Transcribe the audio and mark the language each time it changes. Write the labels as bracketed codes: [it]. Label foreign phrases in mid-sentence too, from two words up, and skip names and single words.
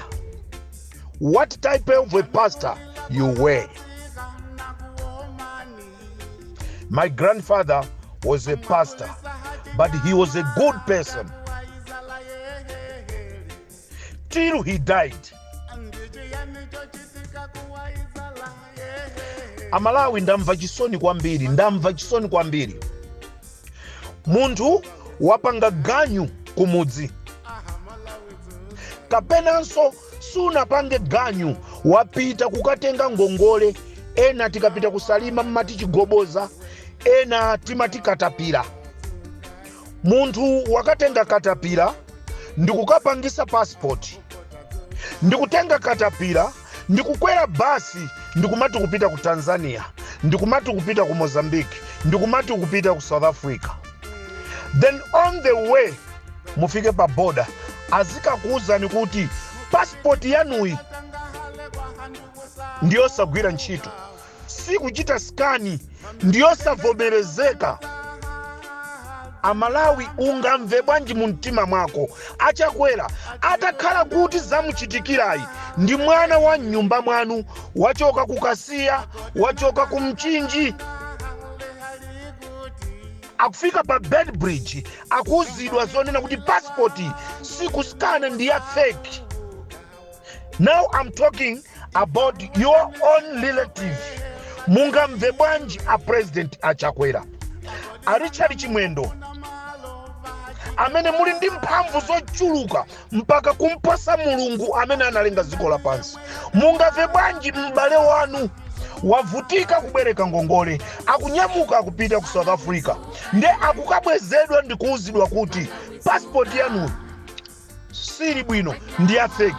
[en] What type of a pastor you were? My grandfather was a pastor, but he was a good person till he died. [ny] Amalawi ndamva chisoni kwambiri. Munthu wapanga ganyu kumudzi, kapenanso sunapange ganyu wapita kukatenga ngongole. Ena tikapita kusalima mmati chigoboza, ena timati katapira. Munthu wakatenga katapira ndikukapangisa passport, ndikutenga katapira ndikukwera basi, ndikumati kupita ku Tanzania, ndikumati kupita ku Mozambique, ndikumati kupita ku South Africa. [en] Then on the way [ny] mufike pa border azikakuuzani kuti passport yanuyi ndiyosagwira ntchito, si kuchita skani, ndiyosavomerezeka. Amalawi ungamve bwanji mumtima mwako Achakwera atakhala kuti zamuchitikirayi ndi mwana wa nyumba mwanu, wachoka kukasiya, wachoka kumchinji, akufika pa Bed Bridge akuuzidwa zonena kuti passport si kuskana, ndi ya fake. [en] Now I'm talking about your own relative. [ny] Mungamve bwanji a president Achakwera, Richard Chimwendo, amene muli ndi mphamvu zochuluka mpaka kumpasa Mulungu amene analenga dziko lapansi. Mungamve bwanji m'bale wanu wavutika kubereka ngongole, akunyamuka kupita ku South Africa, nde akukabwezedwa ndikuuzidwa kuti passport yanu sili bwino, ndi ya fake.